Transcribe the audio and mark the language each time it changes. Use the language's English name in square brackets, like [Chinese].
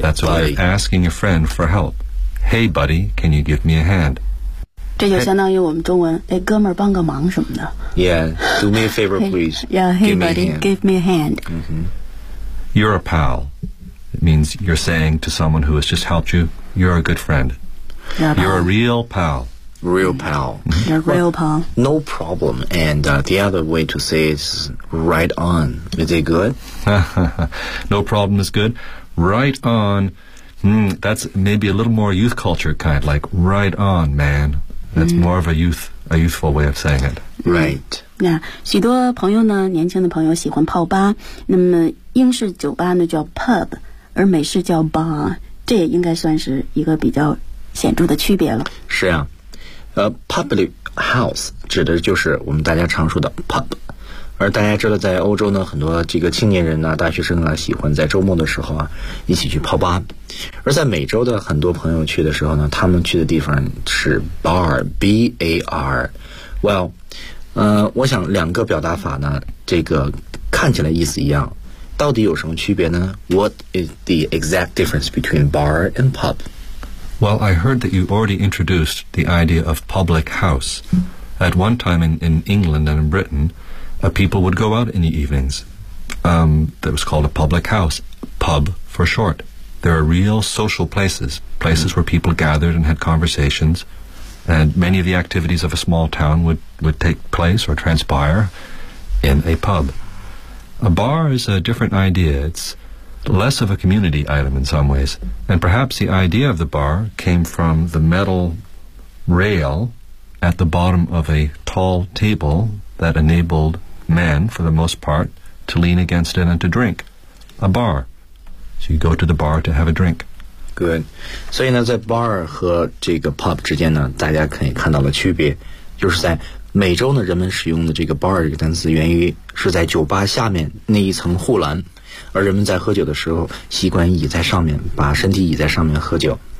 [English] that's why you're asking a friend for help， hey buddy can you give me a hand， [Chinese] 这就相当于我们中文，哎，哥们儿帮个忙什么的。 [English] Yeah, do me a favor, please. Hey, yeah, hey, buddy, give me a hand. Mm-hmm. You're a pal. It means you're saying to someone who has just helped you, you're a good friend. You're a real pal. Real pal. You're a real pal. No problem. And the other way to say it is right on. Is it good? No problem is good. Right on. That's maybe a little more youth culture kind, like right on, man. That's more of a youthful way of saying it. Right. [Chinese] Yeah, 许多朋友呢，年轻的朋友喜欢泡吧，那么英式酒吧呢叫 pub， 而美式叫 bar， 这也应该算是一个比较显著的区别了。是啊，public house 指的就是我们大家常说的 pub， 而大家知道在欧洲呢，很多这个青年人啊，大学生啊，喜欢在周末的时候啊，一起去泡吧。而在美洲的很多朋友去的时候呢，他们去的地方是 bar B-A-R。 Well， 我想两个表达法呢，这个看起来意思一样，到底有什么区别呢？ [English] What is the exact difference between bar and pub? Well, I heard that you already introduced the idea of public house. At one time in England and in Britain, people would go out in the evenings. That was called a public house, pub for short. There are real social places, places where people gathered and had conversations, and many of the activities of a small town would take place or transpire in a pub. A bar is a different idea. It's less of a community item in some ways, and perhaps the idea of the bar came from the metal rail at the bottom of a tall table that enabled men, for the most part, to lean against it and to drink. A bar. So you go to the bar to have a drink. Good. [Chinese] 所以呢，在 bar 和这个 pub 之间呢，大家可以看到的区别，就是在美洲呢，人们使用的这个 bar 这个单词，源于是在酒吧下面那一层护栏，而人们在喝酒的时候，习惯倚在上面，把身体倚在上面喝酒。